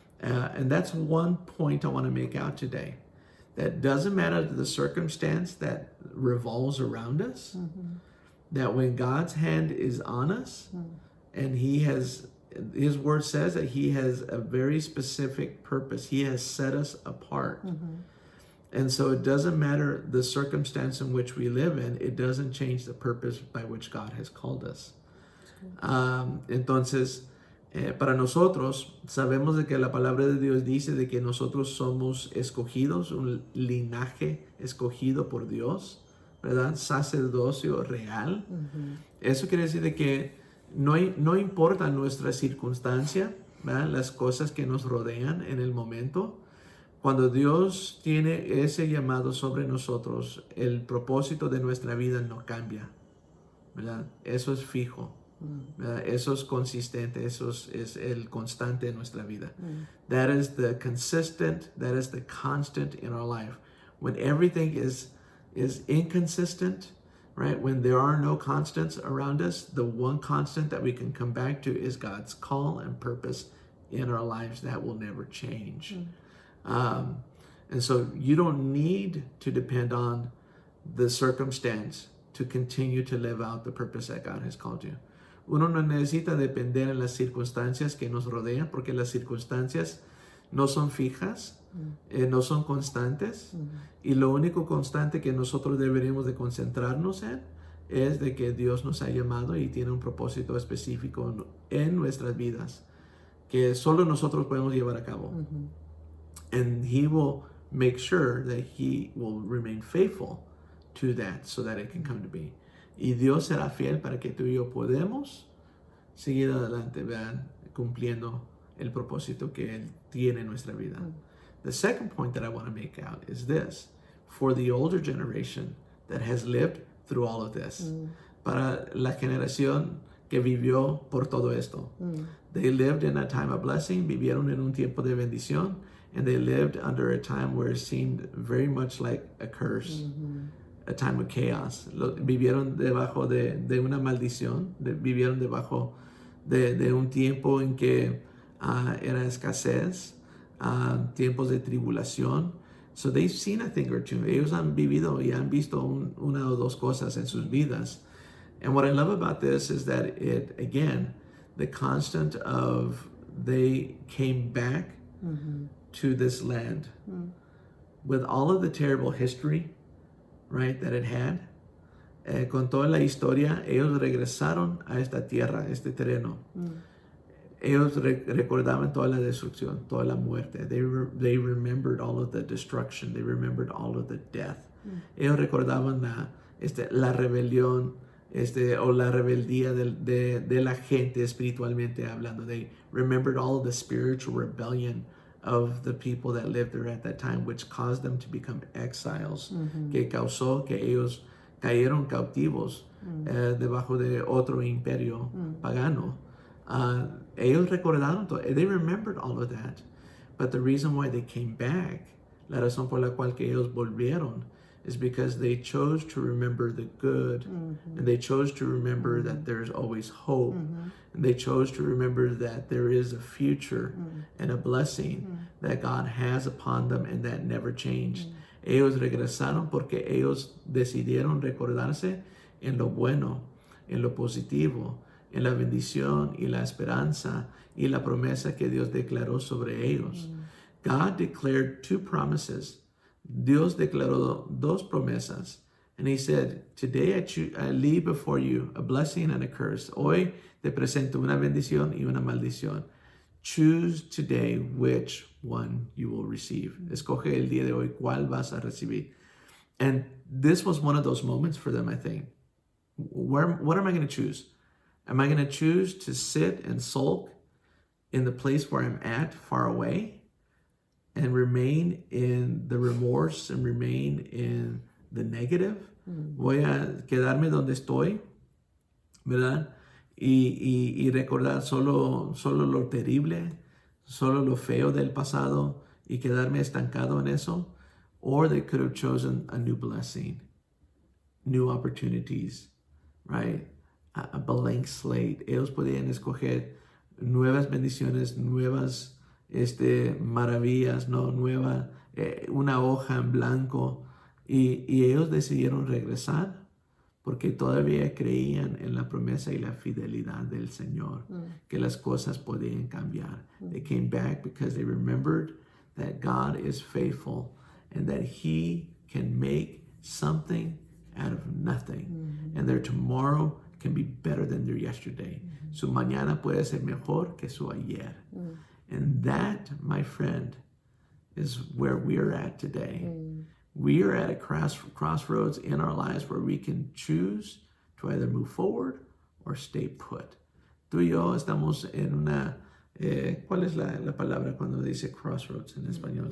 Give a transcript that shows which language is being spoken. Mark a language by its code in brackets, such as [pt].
[en] And that's one point I want to make out today. That doesn't matter the circumstance that revolves around us, that when God's hand is on us, and His word says that He has a very specific purpose. He has set us apart. And so it doesn't matter the circumstance in which we live in, it doesn't change the purpose by which God has called us. [es] Entonces, para nosotros, sabemos de que la palabra de Dios dice de que nosotros somos escogidos, un linaje escogido por Dios, ¿verdad? Sacerdocio real. Eso quiere decir de que no importa nuestra circunstancia, ¿verdad? Las cosas que nos rodean en el momento. Cuando Dios tiene ese llamado sobre nosotros, el propósito de nuestra vida no cambia, ¿verdad? Eso es fijo. Eso es consistente, eso es el constante en nuestra vida. [en] That is the consistent, that is the constant in our life. When everything is inconsistent, right? When there are no constants around us, the one constant that we can come back to is God's call and purpose in our lives that will never change. And so you don't need to depend on the circumstance to continue to live out the purpose that God has called you. [es] Uno no necesita depender en las circunstancias que nos rodean, porque las circunstancias no son fijas, no son constantes, y lo único constante que nosotros deberíamos de concentrarnos en es de que Dios nos ha llamado y tiene un propósito específico en nuestras vidas que solo nosotros podemos llevar a cabo. [en] And He will make sure that He will remain faithful to that so that it can come to be. [es] Y Dios será fiel para que tú y yo podemos seguir adelante, vean, cumpliendo el propósito que Él tiene en nuestra vida. [en] The second point that I want to make out is this. For the older generation that has lived through all of this. [es] Para la generación que vivió por todo esto. [en] They lived in a time of blessing, [es] vivieron en un tiempo de bendición, [en] and they lived under a time where it seemed very much like a curse. A time of chaos. [es] Vivieron debajo de una maldición, vivieron debajo de un tiempo en que era escasez, tiempos de tribulación. [en] So they've seen a thing or two. [es] Ellos han vivido y han visto una o dos cosas en sus vidas. [en] And what I love about this is that it, again, the constant of they came back to this land with all of the terrible history, right, that it had. [es] Con toda la historia, ellos regresaron a esta tierra, a este terreno. Ellos recordaban toda la destrucción, toda la muerte. [en] They remembered all of the destruction. They remembered all of the death. [es] Ellos recordaban la rebelión, o la rebeldía de la gente espiritualmente hablando. [en] They remembered all of the spiritual rebellion of the people that lived there at that time, which caused them to become exiles, [es] que causó que ellos cayeron cautivos debajo de otro imperio pagano. Ellos recordaron todo. [en] They remembered all of that. But the reason why they came back, [es] la razón por la cual que ellos volvieron, [en] is because they chose to remember the good, and they chose to remember that there's always hope, and they chose to remember that there is a future and a blessing that God has upon them and that never changed. [es] Ellos regresaron porque ellos decidieron recordarse en lo bueno, en lo positivo, en la bendición y la esperanza y la promesa que Dios declaró sobre ellos. [en] God declared two promises. [es] Dios declaró dos promesas. [en] And he said, today I leave before you a blessing and a curse. [es] Hoy te presento una bendición y una maldición. [en] Choose today which one you will receive. [es] Escoge el día de hoy cuál vas a recibir. [en] And this was one of those moments for them, I think. What am I going to choose? Am I going to choose to sit and sulk in the place where I'm at, far away, and remain in the remorse and remain in the negative? [es] Voy a quedarme donde estoy, ¿verdad? Y recordar solo lo terrible, solo lo feo del pasado y quedarme estancado en eso. [en] Or they could have chosen a new blessing, new opportunities, right? A blank slate. [es] Ellos podían escoger nuevas bendiciones, nuevas maravillas, ¿no? Una hoja en blanco. Y ellos decidieron regresar porque todavía creían en la promesa y la fidelidad del Señor, que las cosas podían cambiar. [en] They came back because they remembered that God is faithful and that He can make something out of nothing. And their tomorrow can be better than their yesterday. [es] Su mañana puede ser mejor que su ayer. [en] And that, my friend, is where we are at today. We are at a crossroads in our lives where we can choose to either move forward or stay put. [es] Tú y yo estamos en una... ¿Cuál es la palabra cuando dice crossroads en español?